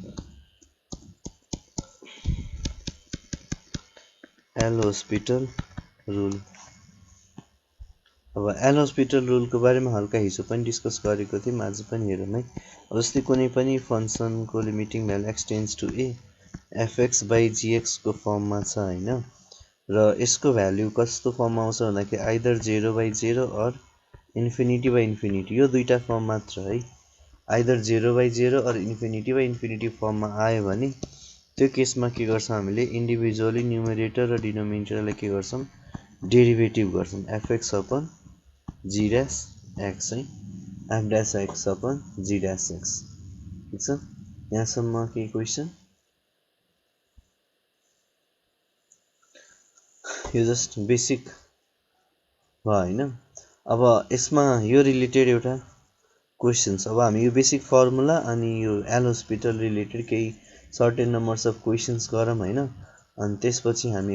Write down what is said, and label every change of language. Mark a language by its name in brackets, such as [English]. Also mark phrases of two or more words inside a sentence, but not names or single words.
[Nepali] एल हस्पिटल रुल अब एल हस्पिटल रुल को बारेमा हल्का हिजो पनि डिस्कस गरेको थियौं आज पनि हेरौं है अब जस्तै कुनै पनि फंक्सन को [English] limiting value x tends to a fx by gx [Nepali] को फर्ममा छ हैन र यसको भ्यालु कस्तो फर्ममा आउँछ भन्दाखेरि [English] either 0 by 0 or infinity by infinity [Nepali] यो दुईटा फर्म मात्र है [English] either 0 by 0 or infinity by infinity [Nepali] फर्ममा आयो भने त्यो केसमा के गर्छौं हामीले [English] individually numerator [Nepali] र डिनोमिनेटरलाई के गर्छौं डेरिभेटिभ गर्छौं [English] fx upon g dash x [Nepali] है [English] f dash x upon g dash x [Nepali] ठीक छ यहाँसम्म के क्वेशन यो [English] just basic [Nepali] भयो हैन अब यसमा यो रिलेटेड एउटा क्वेशन्स अब हामी यो [English] basic formula [Nepali] अनि यो एल हस्पिटल रिलेटेड केही [English] certain numbers of questions [Nepali] गरौँ हैन अनि त्यसपछि हामी